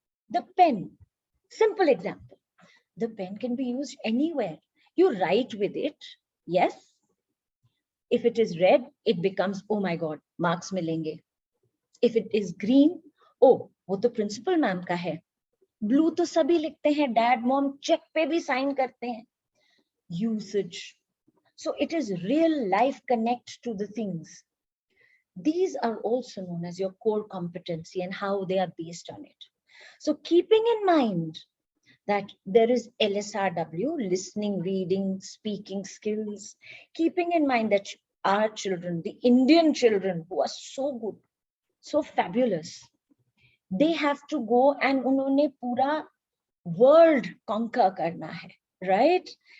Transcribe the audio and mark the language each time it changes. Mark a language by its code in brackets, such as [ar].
[en] The pen, simple example. The pen can be used anywhere. You write with it, yes. If it is red, it becomes, oh my God, [hi] marks milenge. [en] If it is green, oh, [hi] वो तो principal ma'am का है. Blue तो सभी लिखते हैं, dad, mom, check पे भी sign करते हैं. [en] Usage. So it is real life connect to the things. These are also known as your core competency and how they are based on it. So keeping in mind that there is LSRW, listening, reading, speaking skills, keeping in mind that our children, the Indian children who are so good, so fabulous, they have to go and [hi] unhone pura world conquer karna hai, [en] right?